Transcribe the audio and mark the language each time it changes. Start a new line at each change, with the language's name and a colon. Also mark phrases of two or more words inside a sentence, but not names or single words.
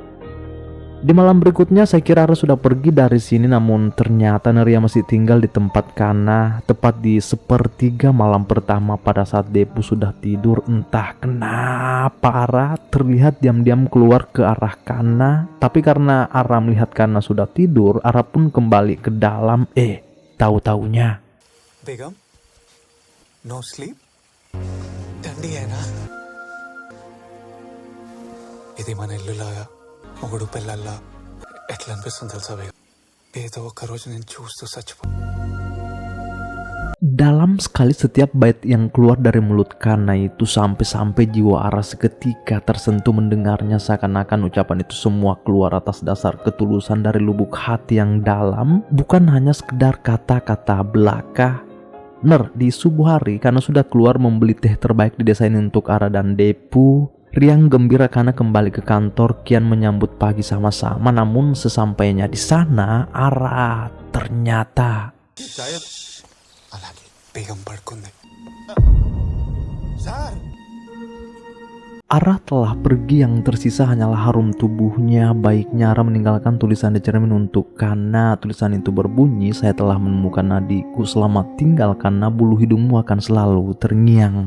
Indonesian: Di malam berikutnya saya kira Ara sudah pergi dari sini, namun ternyata Neria masih tinggal di tempat Kanna. Tepat di sepertiga malam pertama pada saat Depu sudah tidur, entah kenapa Ara terlihat diam-diam keluar ke arah Kanna. Tapi karena Ara melihat Kanna sudah tidur, Ara pun kembali ke dalam. Tahu-taunya
English: Begum, no sleep?
Hindi: ठंडी है ना?
Telugu: ఇది మన ఇల్లులాగా మొగుడు పిల్లల్లా ఎట్లా అనిపిస్తుంది తెలుసా బేగం? ఏదో ఒక రోజు నేను చూస్తూ చచ్చిపో.
Indonesian: Dalam sekali setiap bait yang keluar dari mulut Kanna itu sampai-sampai jiwa Ara seketika tersentuh mendengarnya, seakan-akan ucapan itu semua keluar atas dasar ketulusan dari lubuk hati yang dalam, bukan hanya sekedar kata-kata belaka. Di subuh hari Kanna sudah keluar membeli teh terbaik di desa ini untuk Ara dan Depu. Riang gembira Kanna kembali ke kantor kian menyambut pagi sama-sama, namun sesampainya di sana Ara ternyata
Telugu: అలాగే బేగం పడుకుంది.
Indonesian: Ara telah pergi, yang tersisa hanyalah harum tubuhnya. Baiknya Ara meninggalkan tulisan di cermin untuk Kanna. Tulisan itu berbunyi, saya telah menemukan adikku, selamat tinggal Kanna, bulu hidungmu akan selalu terngiang.